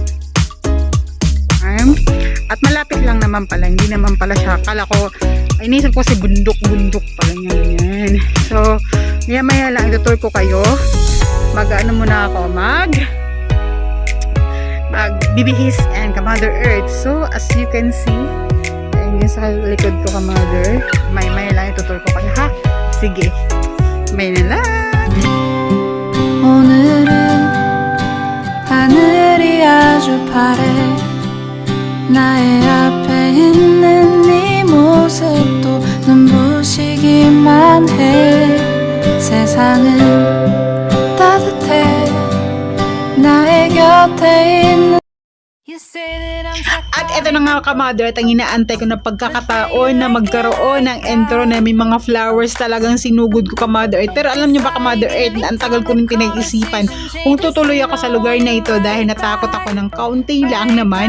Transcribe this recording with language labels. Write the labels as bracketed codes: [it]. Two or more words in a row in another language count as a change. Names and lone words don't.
[tl] At malapit lang naman pala. Hindi naman pala siya. Akala ko, ay inisip ko si bundok-bundok pala niya. Yan. So, maya lang itutour ko kayo. Mag-ano muna ako, magbibihis and Kamother Earth. So, as you can see, ayun yung sa likod ko Kamother. Maya lang itutour ko kayo, ha? Sige. May na lang. [ko] 오늘은 하늘이 아주 파래 나의 앞에 있는 네 모습도 눈부시기만 해 세상은 따뜻해 나의 곁에 있는 [tl] At eto na nga Kamother, at ang inaantay ko na pagkakataon na magkaroon ng intro na may mga flowers talagang sinugod ko Kamother Earth. Pero alam nyo ba Kamother Earth, na ang tagal ko rin pinag-isipan kung tutuloy ako sa lugar na ito dahil natakot ako ng kaunti lang naman.